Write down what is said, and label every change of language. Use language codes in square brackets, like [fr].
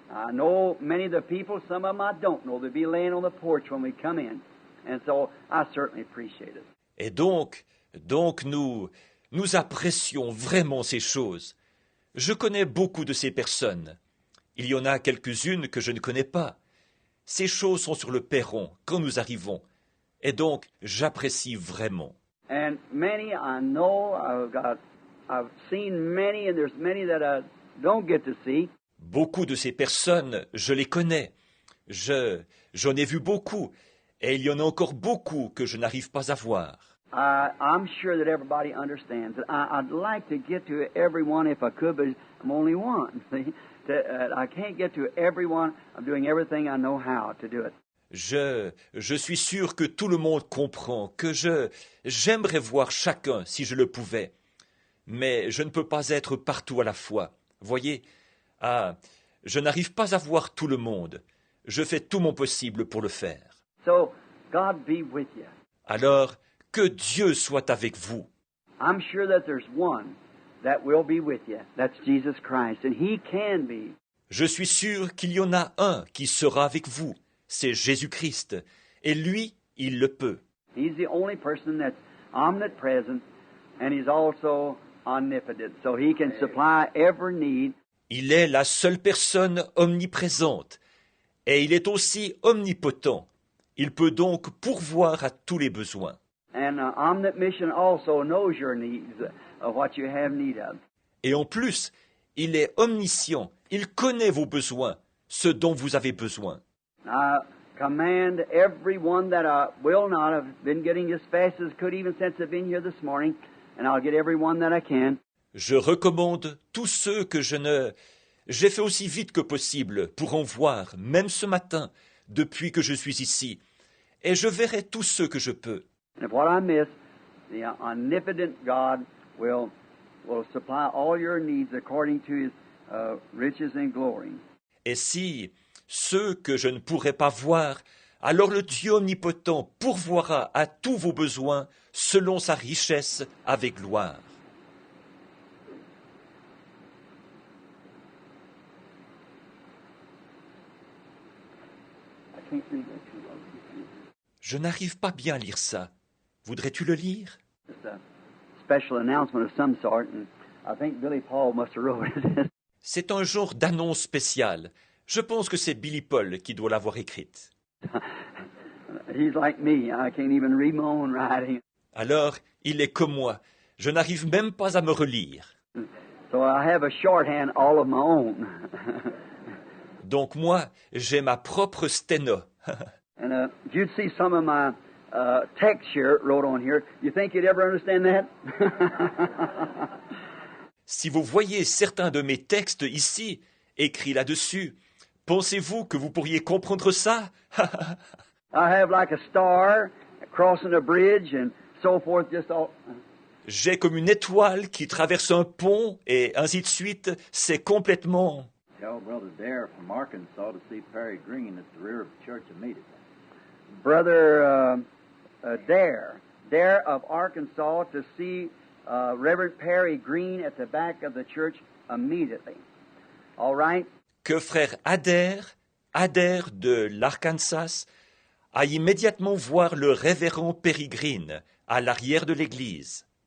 [en] I know many of the people, some of them I don't know. They'll be laying on the porch when we come in. And so I certainly appreciate it. [fr] Et donc nous apprécions vraiment ces choses. Je connais beaucoup de ces personnes. Il y en a quelques-unes que je ne connais pas. Ces choses sont sur le perron quand nous arrivons. Et donc, j'apprécie vraiment. [en] And many I know, I've seen many, and there's many that I don't get to see. [fr] Beaucoup de ces personnes, je les connais. J'en ai vu beaucoup. Et il y en a encore beaucoup que je n'arrive pas à voir. [en] I'm sure that everybody understands it. I'd like to get to everyone if I could, but I'm only one. See? I can't get to everyone. I'm doing everything I know how to do it. [fr] Je suis sûr que tout le monde comprend que j'aimerais voir chacun si je le pouvais. Mais je ne peux pas être partout à la fois. Voyez, je n'arrive pas à voir tout le monde. Je fais tout mon possible pour le faire. [en] So, God be with you. [fr] Alors, Que Dieu soit avec vous. [en] I'm sure that there's one that will be with you. That's Jesus Christ, and He can be. [fr] Je suis sûr qu'il y en a un qui sera avec vous. C'est Jésus-Christ. Et lui, il le peut. [en] He's the only person that's omnipresent, and He's also omnipotent. So He can supply every need. [fr] Il est la seule personne omniprésente. Et il est aussi omnipotent. Il peut donc pourvoir à tous les besoins. [en] And omniscient also knows your needs, what you have need of. [fr] Et en plus, il est omniscient. Il connaît vos besoins, ce dont vous avez besoin. [en] I command everyone that will not have been getting as fast as could even since I've been here this morning, and I'll get everyone that I can. [fr] Je recommande tous ceux que j'ai fait aussi vite que possible pour en voir, même ce matin, depuis que je suis ici. Et je verrai tous ceux que je peux. [en] And if what I miss, the omnipotent God will supply all your needs according to His riches and glory. [fr] Et si ceux que je ne pourrai pas voir, alors le Dieu omnipotent pourvoira à tous vos besoins selon sa richesse avec gloire. [en] I can't read that too well. [fr] Je n'arrive pas bien à lire ça. Voudrais-tu le lire? [en] Just a special announcement of some sort, and I think Billy Paul must have wrote it. [fr] C'est un genre d'annonce spéciale. Je pense que c'est Billy Paul qui doit l'avoir écrite. [en] He's like me. I can't even read my own writing. [fr] Alors, il est comme moi. Je n'arrive même pas à me relire. [en] So I have a shorthand all of my own. [fr] Donc moi, j'ai ma propre sténo. [en] And if you'd see some of my text here wrote on here, you think you'd ever understand that? [fr] Si vous voyez certains de mes textes ici, écrits là-dessus, pensez-vous que vous pourriez comprendre ça? [en] I have like a star crossing a bridge and so forth, just all. [fr] J'ai comme une étoile qui traverse un pont et ainsi de suite. C'est complètement... [en] Tell Brother Dare from Arkansas to see Perry Green at the rear of the church immediately. Brother Dare of Arkansas to see Reverend Perry Green at the back of the church immediately. All right? [fr] Que frère Adair de l'Arkansas, aille immédiatement voir le révérend Perry Green à l'arrière de l'église.